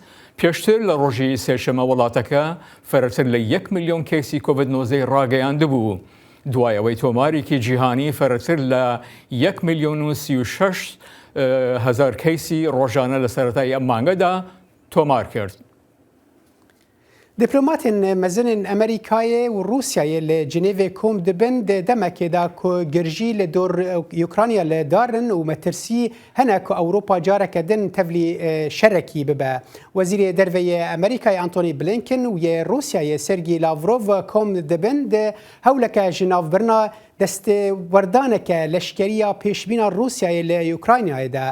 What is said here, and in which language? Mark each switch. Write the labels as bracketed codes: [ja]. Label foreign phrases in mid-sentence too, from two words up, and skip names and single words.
[ckb] پێشتر لە ڕۆژی سێشەمە وڵاتەکە فەرەتر لە 1 ملیۆن کەیسی کۆڤید-19 ڕاگەیاندبوو. دوایەوەی تۆمارێکی جیهانی فەرەتر لە 1,36,000 کەیسی ڕۆژانە لە سەرەتای ئەم مانگەدا تۆمار کرد. [ku] دیپلۆماتên mezin Amerîkayê û Rûsyayê li Cinêvê kom dibin di demekê da ku girjî li dor Ukrayna li darin û metirsî hene ku Ewropa careke din tevlî şerekî bibe. Wezîrê Derveyê Amerîkayê Antony Blinken û yê Rûsyayê Sergey Lavrov kom dibin di hewleke ji navbirina destêwerdaneke leşkeriya pêşbîna Rûsyayê li Ukraynayê de.